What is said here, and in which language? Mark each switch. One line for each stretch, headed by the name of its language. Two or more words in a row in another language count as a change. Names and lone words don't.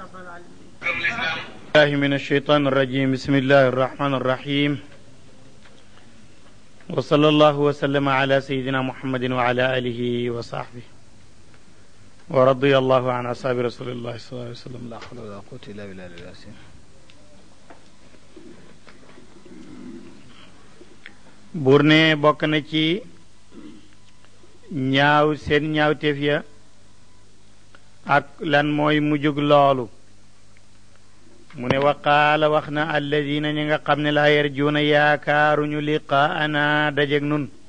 Arabic: الله من الشيطان الرجيم بسم الله الرحمن الرحيم وصلى الله وسلم على سيدنا محمد وعلى آله وصحبه ورضي الله عن أصحاب رسول الله صلى الله عليه وسلم لا حول ولا قوة إلا بالله العظيم
Wolof: buur ne bokk na ci ñaaw seen ñaawteef ya ak lan mooy mujjug loolu mu ne waqaala wax na alladina ñi nga xam ne
Arabic: لا يرجون
Wolof: yaakaaruñu liqaana dajeg nun